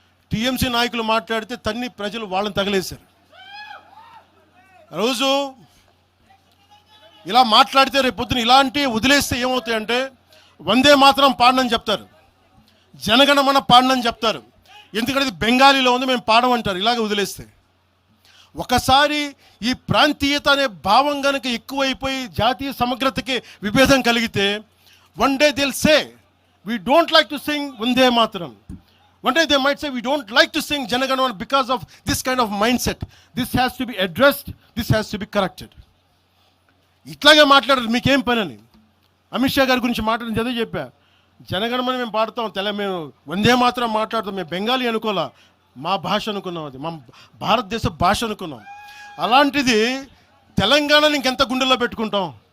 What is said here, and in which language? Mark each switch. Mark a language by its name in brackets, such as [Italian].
[Telugu] TMC నాయకులు మాట్లాడితే ప్రజలు వాళ్ళని తగిలేశారు. రోజు ఇలా మాట్లాడితే రేపు పొద్దున ఇలాంటి వదిలేస్తే ఏమవుతాయంటే వందే మాత్రం పాడనని చెప్తారు, జనగణమన పాడనని చెప్తారు. ఎందుకంటే ఇది బెంగాలీలో ఉంది, మేము పాడమంటారు. ఇలాగే వదిలేస్తే ఒకసారి ఈ ప్రాంతీయత అనే భావం కనుక ఎక్కువైపోయి జాతీయ సమగ్రతకి విభేదం కలిగితే [English] One day దిల్ సే we don't like to sing Vande Mataram. One day they might say we don't like to sing Janaganamana because of this kind of mindset. This has to be addressed, this has to be corrected. [Telugu] ఇట్లాగే మాట్లాడారు. మీకేం పని అని అమిత్ షా గారి గురించి మాట్లాడింది అదే చెప్పా. జనగణమన మేము పాడతాం, మేము వందే మాత్రం మాట్లాడతాం. మేము బెంగాలీ అనుకోలే, మా భాష అనుకున్నాం, అది మా భారతదేశ భాష అనుకున్నాం. అలాంటిది తెలంగాణని ఇంకెంత గుండెల్లో పెట్టుకుంటాం?